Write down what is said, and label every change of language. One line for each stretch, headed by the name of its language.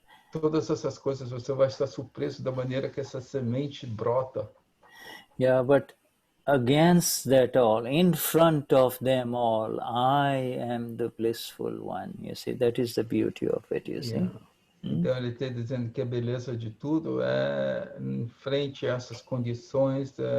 Portuguese: todas essas coisas você vai estar surpreso da maneira que essa semente brota.
English: Yeah, but against that all, in front of them all, I am the blissful one, you see. That is the beauty of it, you see.
Portuguese: Então ele está dizendo que a beleza de tudo é em frente a essas condições.